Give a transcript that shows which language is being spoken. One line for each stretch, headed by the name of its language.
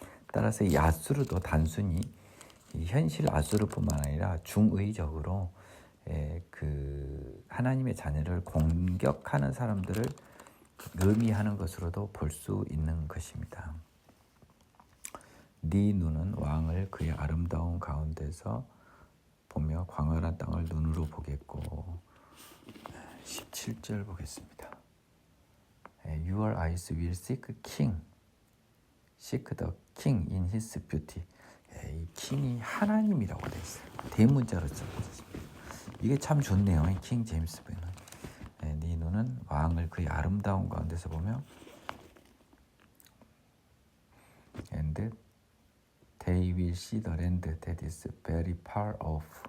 Korean: 따라서 이 아수르도 단순히 현실 아수르뿐만 아니라 중의적으로 그 하나님의 자녀를 공격하는 사람들을 의미하는 것으로도 볼 수 있는 것입니다. 네 눈은 왕을 그의 아름다운 가운데서 보며 광활한 땅을 눈으로 보겠고 17절 보겠습니다.
English: Your eyes will seek king, seek the king in his beauty.
Korean: 이 킹이 하나님이라고 되어 있어요. 대문자로 써있습니다. 이게 참 좋네요. 킹 제임스 버는. 네 눈은 왕을 그의 아름다운 가운데서 보며
English: and they will see the land that is very far off.